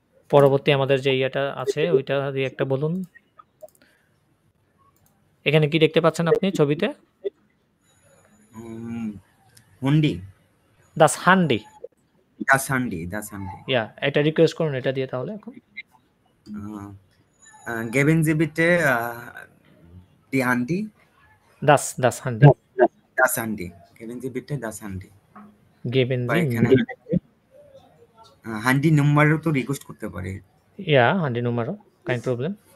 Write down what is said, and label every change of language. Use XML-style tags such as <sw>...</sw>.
<bn>পরবর্তী আমাদের যে ইয়েটা আছে ওইটা দিয়ে একটা বলুন। এখানে কি দেখতে পাচ্ছেন আপনি ছবিতে?</bn> <de>হুন্ডি। Das Handy। Das Handy, das Handy।</de> <bn>ইয়া, এটা রিকোয়েস্ট করুন এটা দিয়ে তাহলে এখন।</bn> <de>Geben Sie bitte die Handy? Das Handy। Das Handy। Geben Sie bitte das Handy। Geben Sie</de> <bn>এখানে হান্ডি নাম্বারও তো রিকোয়েস্ট করতে পারে। ইয়া, হান্ডি নাম্বারও,</bn> <de>kein Problem।</de>